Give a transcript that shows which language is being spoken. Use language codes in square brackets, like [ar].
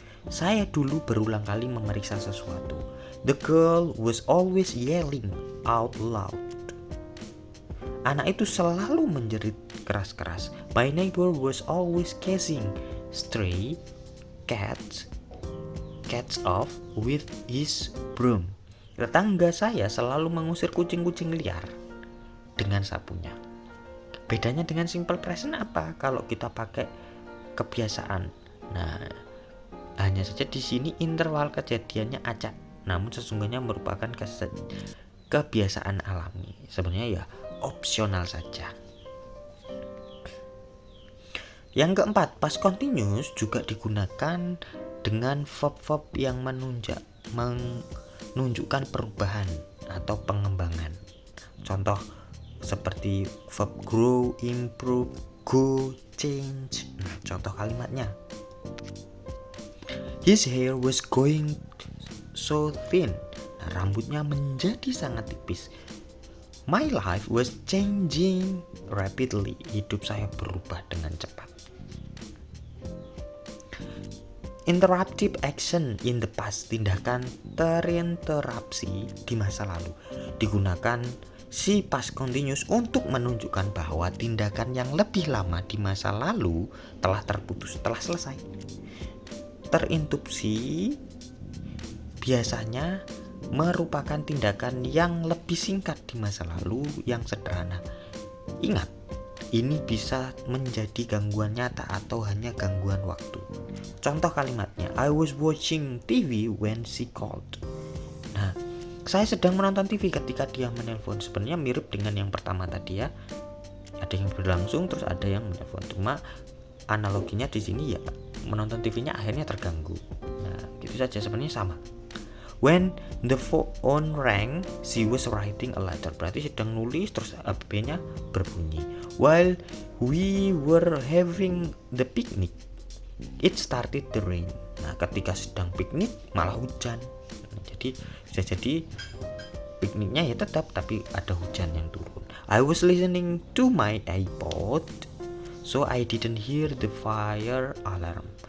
[id] Saya dulu berulang kali memeriksa sesuatu. [en] The girl was always yelling out loud. [id] Anak itu selalu menjerit keras-keras. [en] My neighbor was always chasing stray cats off with his broom. [id] Tetangga saya selalu mengusir kucing-kucing liar dengan sapunya. Bedanya dengan simple present apa? Kalau kita pakai kebiasaan. Nah, hanya saja di sini interval kejadiannya acak, namun sesungguhnya merupakan kebiasaan alami. Sebenarnya ya opsional saja. Yang keempat, past continuous juga digunakan dengan verb-verb yang menunjukkan perubahan atau pengembangan. Contoh seperti verb grow, improve, go, change. Nah, contoh kalimatnya. [en] His hair was going so thin. [id] Nah, rambutnya menjadi sangat tipis. [en] My life was changing rapidly. [id] Hidup saya berubah dengan cepat. [en] Interruptive action in the past, [id] tindakan terinterupsi di masa lalu. Digunakan si past continuous untuk menunjukkan bahwa tindakan yang lebih lama di masa lalu telah terputus, telah selesai. Terinterupsi biasanya merupakan tindakan yang lebih singkat di masa lalu yang sederhana. Ingat, ini bisa menjadi gangguan nyata atau hanya gangguan waktu. Contoh kalimatnya, [en] I was watching TV when she called. [id] Nah, saya sedang menonton TV ketika dia menelpon. Sebenarnya mirip dengan yang pertama tadi ya. Ada yang berlangsung terus ada yang menelpon. Cuma analoginya di sini ya menonton TV-nya akhirnya terganggu. Nah, gitu saja, sebenarnya sama. [en] When the phone rang, she was writing a letter. [id] Berarti sedang nulis terus HP-nya berbunyi. [en] While we were having the picnic, it started to rain. [id] Nah, ketika sedang piknik malah hujan. Nah, jadi bisa jadi pikniknya ya tetap tapi ada hujan yang turun. [en] I was listening to my iPod, so I didn't hear the fire alarm.